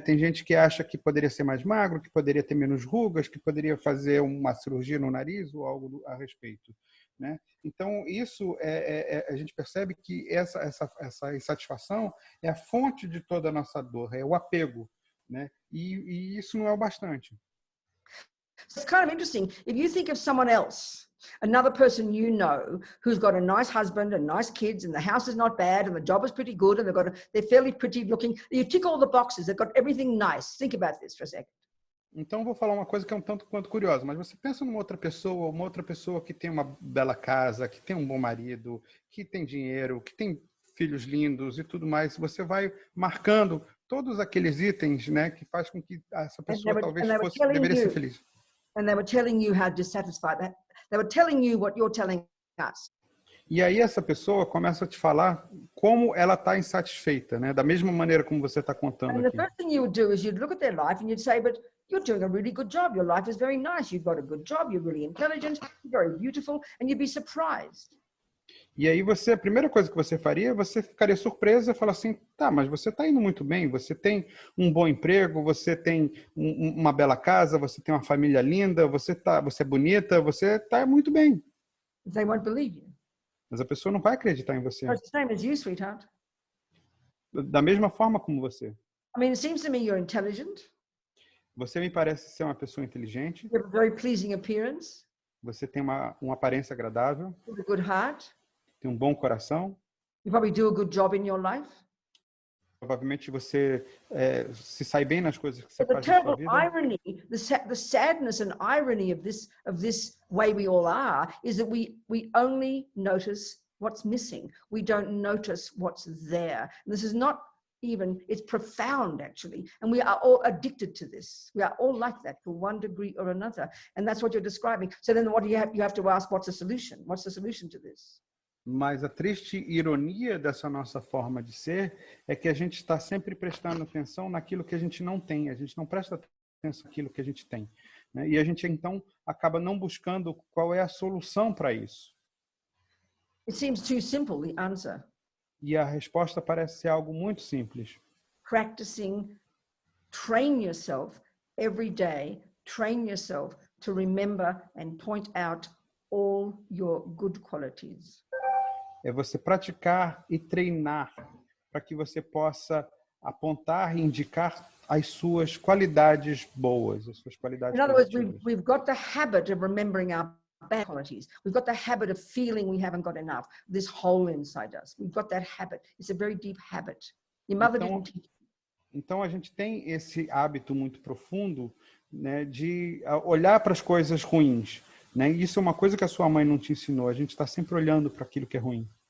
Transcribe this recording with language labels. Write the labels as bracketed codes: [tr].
[pt] Tem gente que acha que poderia ser mais magro, que poderia ter menos rugas, que poderia fazer uma cirurgia no nariz ou algo a respeito, né? Então, isso a gente percebe que essa insatisfação é a fonte de toda a nossa dor, é o apego, né? E isso não é o bastante. [en] So it's kind of interesting. If you think of someone else, another person you know who's got a nice husband and nice kids and the house is not bad and the job is pretty good and they're fairly pretty looking, you tick all the boxes, they've got everything nice. Think about this for a second. [pt] Então, vou falar uma coisa que é um tanto quanto curiosa, mas você pensa numa outra pessoa que tem uma bela casa, que tem um bom marido, que tem dinheiro, que tem filhos lindos e tudo mais, você vai marcando todos aqueles itens, né, que faz com que essa pessoa deveria ser feliz. [en] And they were telling you how dissatisfied that. They were telling you what you're telling us. [pt] E aí essa pessoa começa a te falar como ela está insatisfeita, né? Da mesma maneira como você está contando [en] And the [pt] aqui. [en] first thing you would do is you'd look at their life and you'd say, but you're doing a really good job. Your life is very nice. You've got a good job. You're really intelligent. You're very beautiful. And you'd be surprised. [pt] E aí a primeira coisa que você faria, você ficaria surpresa e falar assim, tá, mas você está indo muito bem, você tem um bom emprego, você tem uma bela casa, você tem uma família linda, você é bonita, você está muito bem. [en] They won't believe you. [pt] Mas a pessoa não vai acreditar em você. [en] It's the same as you, sweetheart. [pt] Da mesma forma como você. [en] I mean, it seems to me you're intelligent. [pt] Você me parece ser uma pessoa inteligente. [en] You have a very pleasing appearance. [pt] Você tem uma aparência agradável. [en] You have a good heart. [pt] Tem um bom coração. [en] You probably do a good job in your life. [pt] Provavelmente você se sai bem nas coisas que você [en] But the [pt] faz na sua [en] terrible [pt] vida. [en] irony, the sadness and irony of this way we all are is that we only notice what's missing. We don't notice what's there. And this is not even, it's profound actually. And we are all addicted to this. We are all like that to one degree or another. And that's what you're describing. So then what do you have to ask, what's the solution? What's the solution to this? [pt] Mas a triste ironia dessa nossa forma de ser é que a gente está sempre prestando atenção naquilo que a gente não tem. A gente não presta atenção naquilo que a gente tem, né? E a gente, então, acaba não buscando qual é a solução para isso. [en] It seems too simple, the answer. [pt] E a resposta parece ser algo muito simples. [en] Practicing, train yourself every day, train yourself to remember and point out all your good qualities. [pt] É você praticar e treinar para que você possa apontar e indicar as suas qualidades boas, as suas qualidades [en] In other words, [pt] positivas. [en] we've got the habit of remembering our bad qualities. We've got the habit of feeling we haven't got enough, this hole inside us. We've got that habit. It's a very deep habit. Your mother didn't teach you. [pt] Então a gente tem esse hábito muito profundo, né, de olhar para as coisas ruins, né? E isso é uma coisa que a sua mãe não te ensinou. A gente está sempre olhando para aquilo que é ruim.